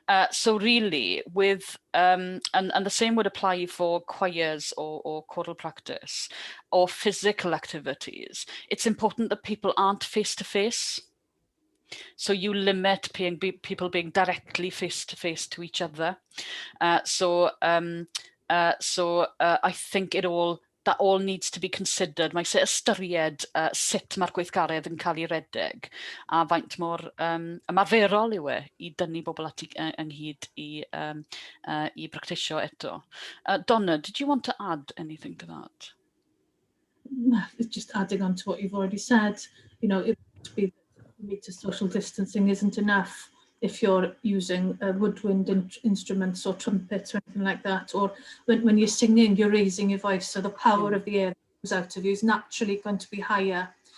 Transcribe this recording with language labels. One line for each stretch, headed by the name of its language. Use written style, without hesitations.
English: So really, with and the same would apply for choirs or choral practice or physical activities. It's important that people aren't face to face. So you limit people being directly face to face to each other. So I think that all needs to be considered.
Welsh: Mae eisiau ystyried sut mae'r gweithgaredd yn cael ei redeg a faint mor ymarferol yw I dynnu bobl at ynghyd I bractisio eto.
English: Donna, did you want to add anything to that? Just adding on to what you've already said, you know, it would be meter social distancing isn't enough if you're using woodwind instruments or trumpets or anything like that, or when you're singing, you're raising your voice, so the power of the air that comes out of you is naturally going to be higher.